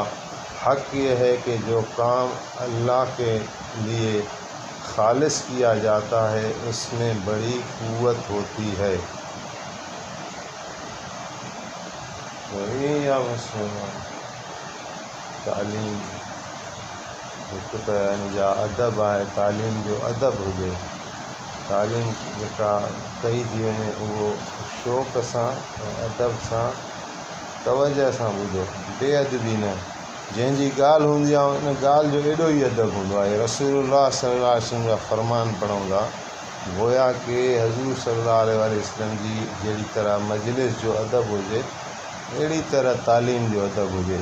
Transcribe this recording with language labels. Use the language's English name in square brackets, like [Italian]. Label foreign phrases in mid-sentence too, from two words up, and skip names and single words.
[Urdu] حق یہ ہے کہ جو کام اللہ کے لیے خالص کیا جاتا ہے اس میں بڑی قوت ہوتی ہے۔ [Sindhi] یا مسلمان تعلیم جا ادب ہے، تعلیم جو ادب ہوئے، تعلیم کا کئی थी वञे उहो शौक़ सां अदब सां तवजह सां ॿुधो, बेअदबी न। जंहिंजी ॻाल्हि हूंदी आहे उन ॻाल्हि जो एॾो ई अदब हूंदो आहे। रसूलुल्लाह [Arabic] صلى الله عليه وسلم [Sindhi] जा फ़रमान पढ़ूं था, गोया कि हज़ूर [Arabic] صلى الله عليه وسلم [Sindhi] जी जहिड़ी तरह मजलिस जो अदब हुजे, अहिड़ी तरह तालीम जो अदब हुजे।